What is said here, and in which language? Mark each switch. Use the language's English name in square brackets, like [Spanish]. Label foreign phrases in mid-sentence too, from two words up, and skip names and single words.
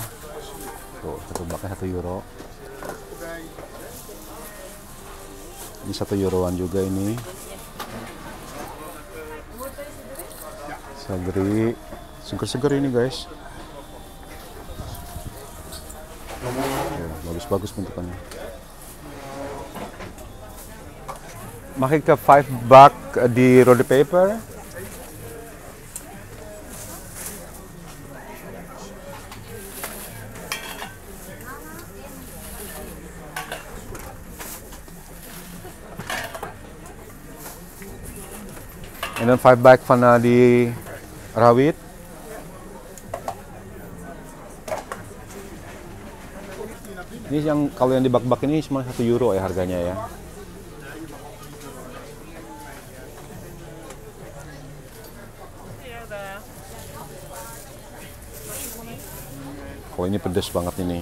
[Indonesian] Tuh, satu baknya 1 euro. Ini 1 euroan juga ini. Seledri, seger-seger ini guys. Ya, bagus-bagus bentukannya. [Dutch] Mag ik 5 bak di rode peper? En dan 5 bak van die rawit. [Indonesian] Ini yang kalau yang di bak-bak ini cuma 1 euro ya harganya ya. Oh, ini pedas banget ini.